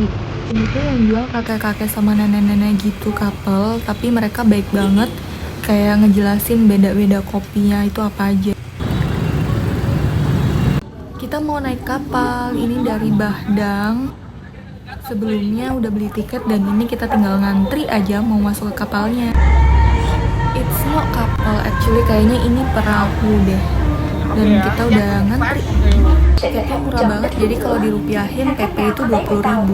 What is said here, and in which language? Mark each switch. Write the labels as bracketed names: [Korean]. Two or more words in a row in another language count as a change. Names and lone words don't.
[Indonesian] Ini tuh yang jual kakek-kakek sama nenek-nenek gitu, couple, tapi mereka baik banget, kayak ngejelasin beda-beda kopinya itu apa aja. Kita mau mau naik kapal, ini dari Bahdang. Sebelumnya udah beli tiket dan ini kita tinggal ngantri aja mau masuk ke kapalnya. [English] It's not [Indonesian] kapal, actually kayaknya ini perahu deh. Dan kita udah ngantri. Tiketnya murah banget, jadi kalau dirupiahin PP itu 20.000.